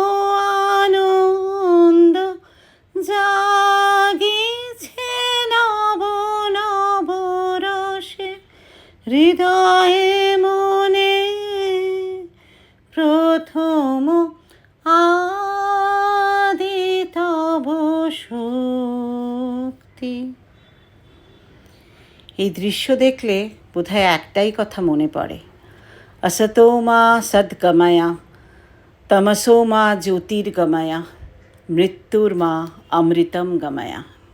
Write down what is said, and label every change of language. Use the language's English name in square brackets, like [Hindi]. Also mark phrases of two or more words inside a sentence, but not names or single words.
[Bangla] আনন্দ, জাগিছে নব নব রসে হৃদয়ে মনে, প্রথম আদি তব শক্তি। এই দৃশ্য দেখলে বোধহয় একটাই কথা মনে পড়ে, [Sanskrit] असतो मा सद्गमया तमसो मा ज्योतिर्गमया मृत्युर्मा अमृतम गमया।